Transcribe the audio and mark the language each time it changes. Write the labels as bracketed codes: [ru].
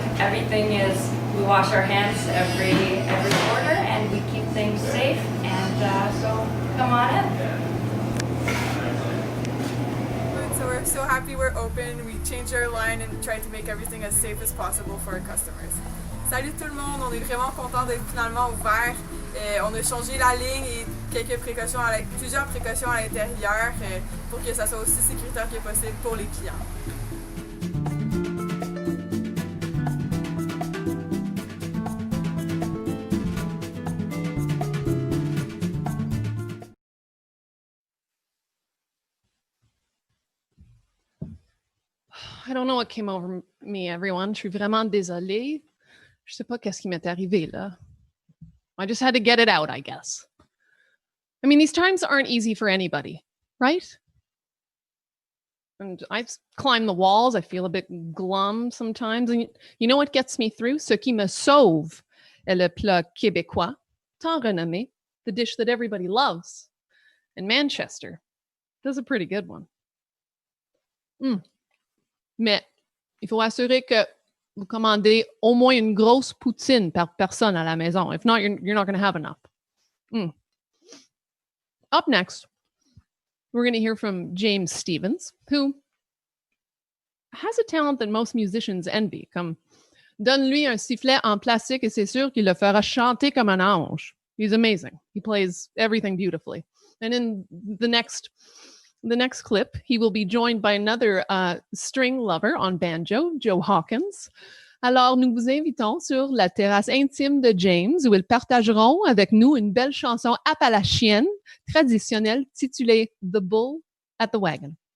[en] Everything is, we wash our hands every order and we keep things safe, and so come on in. So we're so happy we're open. We changed our line and tried to make everything as safe as possible for our customers. [fr] Salut tout le monde, on est vraiment content d'être finalement ouvert. On a changé la ligne et plusieurs précautions à l'intérieur pour que ça soit aussi sécuritaire que possible pour les clients. [en] I don't know what came over me, everyone. [fr] Je suis vraiment désolée. Je sais pas qu'est-ce qui m'est arrivé là. [en] I just had to get it out, I guess. I mean, these times aren't easy for anybody, right? And I've climbed the walls. I feel a bit glum sometimes. And you know what gets me through? [fr] Ce qui me sauve est le plat québécois, tant renommé, [en] the dish that everybody loves. And Manchester does a pretty good one. [fr] Mais il faut assurer que vous commandez au moins une grosse poutine par personne à la maison. [en] If not, you're not going to have enough. Up next, we're going to hear from James Stevens, who has a talent that most musicians envy. [fr] Comme, donne-lui un sifflet en plastique et c'est sûr qu'il le fera chanter comme un ange. [en] He's amazing. He plays everything beautifully. And in the next clip, he will be joined by another string lover on banjo, Joe Hawkins. [fr] Alors, nous vous invitons sur la terrasse intime de James, où ils partageront avec nous une belle chanson appalachienne traditionnelle titulée The Bull at the Wagon.